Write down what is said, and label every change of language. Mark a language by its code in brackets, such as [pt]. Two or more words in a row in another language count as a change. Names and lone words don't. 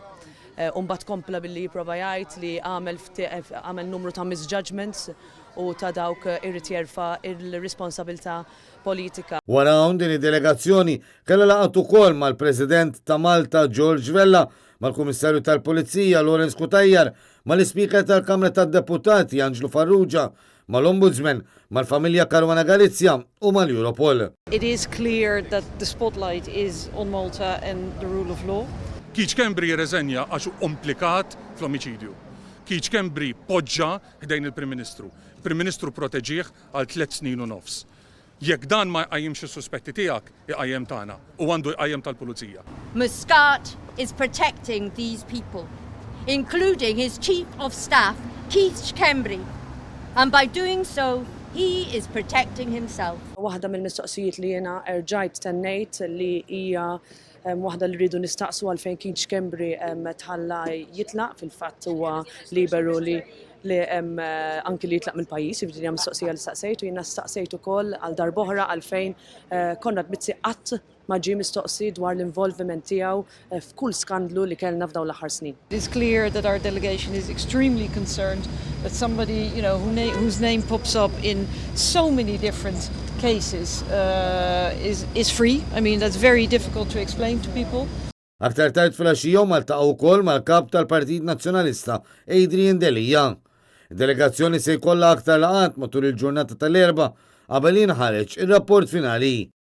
[mt] Umbat kompla billi jipprova jgħid li għamel numru ta' misjudgments u ta' dawk irrid jerfa' il-responsabilità politika. Wara hawn din id-delegazzjoni kellha laqgħat ukoll mal-President ta' Malta George Vella, mal-Kummissarju tal-Pulizija Lawrence Kutajjar, mal-Ispiker tal-Kamra tad-Deputati Angelo Farrugia, mal-Ombudsman, mal-familja Caruana Galizja u mal-Europol. [en] It is clear that the spotlight is on Malta and the rule of law. [mt] Keach Kembri jirreżenja għax implikat fl-omiċidju. Keach Kembri poġġa ħdejn il-Prim Ministru. Il-Prim Ministru proteġih għal 3 snin u nofs. Jekk dan ma jqajjimx is-suspetti tiegħek, iqajjem tagħna u għandu jqajjem tal-Pulizija. [en] Muscat is protecting these people, including his Chief of Staff, Keach Kembri. And by doing so, he is protecting himself. [mt] Waħda mill-mistoqsijiet li jiena erġajt tennejt li hija waħda li rridu nistaqsu għalfejn Keach Kembri tħalla jitlaq fil-fatt huwa liberu li anki li jitlaq mill-pajjiż, jiġri hemm mistoqsija li staqsejtu, jiena staqsejtu ukoll għal darb'oħra għalfejn Konrad Bizzi qatt ma ġie mistoqsi dwar l-involviment tiegħu f'kull skandlu li kellna f'dawn l-aħħar snin. [en] It is clear that our delegation is extremely concerned that somebody, whose name pops up in so many different cases is free. I mean, that's very difficult to explain to people. [mt] Aktar tard fil-għaxija maltaqgħu wkoll mal-kap tal-Partit Nazzjonalista Adrian Delija. Id-delegazzjoni se jkollha aktar laqgħat matul il-ġurnata tal-erba' qabel jinħareġ ir-rapport finali.